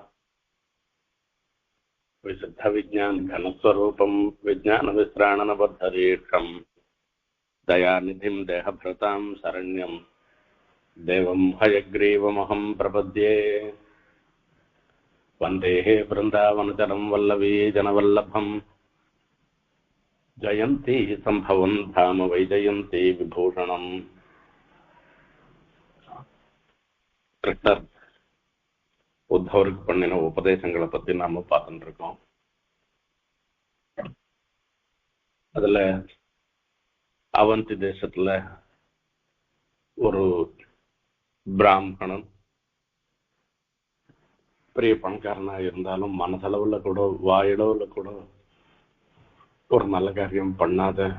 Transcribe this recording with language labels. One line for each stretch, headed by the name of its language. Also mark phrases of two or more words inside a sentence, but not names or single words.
Sanskrit: विशुद्धविज्ञानघनस्वरूपं विज्ञानविश्राणनबद्धदीक्षं दयानिधिं देहभृतां शरण्यं देवं हयग्रीवमहं प्रपद्ये। वन्देः वृन्दावनचरं वल्लवी जनवल्लभं जयन्ती सम्भवं धाम वैजयन्ती विभूषणम्।
Tamil: கிருஷ்ணர் உத்தவருக்கு பண்ணின உபதேசங்களை பத்தி நாம பார்த்துட்டு இருக்கோம். அதுல அவந்தி தேசத்துல ஒரு பிராமணன் பெரிய பணக்காரனா இருந்தாலும் மனசளவுல கூட வாயளவுல கூட ஒரு நல்ல காரியம் பண்ணாத